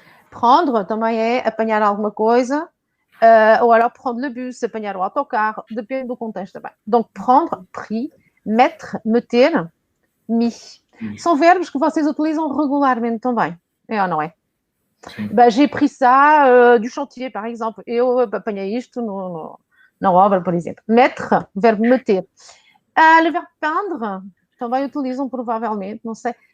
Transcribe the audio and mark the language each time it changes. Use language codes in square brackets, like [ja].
[pt] Prendre também é apanhar alguma coisa. [fr] Ou alors prendre le bus, [pt] apanhar o autocarro, depende do contexto também. [fr] Donc, prendre, pris, mettre, meter, mis. [pt] São verbos que vocês utilizam regularmente também. É ou não é? [fr] Ben, j'ai pris ça du chantier, par exemple. [pt] Eu apanhei isto na obra, por exemplo. Mettre, verbo meter. [fr] Le verbe peindre, [pt] também utilizam provavelmente, não sei.